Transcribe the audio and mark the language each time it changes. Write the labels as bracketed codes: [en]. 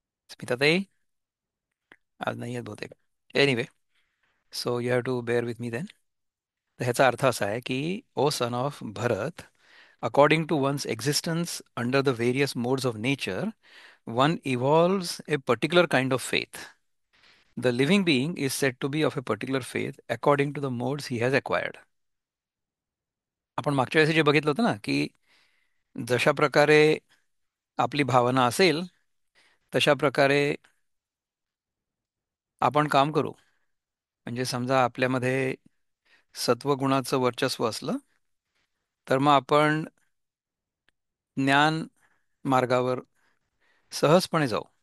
[mr] स्मिताताई आज नाही आहेत बहुतेक. [en] Anyway, so you have to bear with me then. [mr] तर ह्याचा अर्थ असा आहे की [en] O son of Bharat, according to one's existence under the various modes of nature, one evolves a particular kind of faith. The living being is said to be of a particular faith according to the modes he has acquired. [mr] आपण मागच्या वेळेस जे बघितलं होतं ना की जशा प्रकारे आपली भावना असेल तशा प्रकारे आपण काम करू. म्हणजे समजा आपल्यामध्ये सत्वगुणाचं वर्चस्व असलं तर मग आपण ज्ञान मार्गावर सहजपणे जाऊ.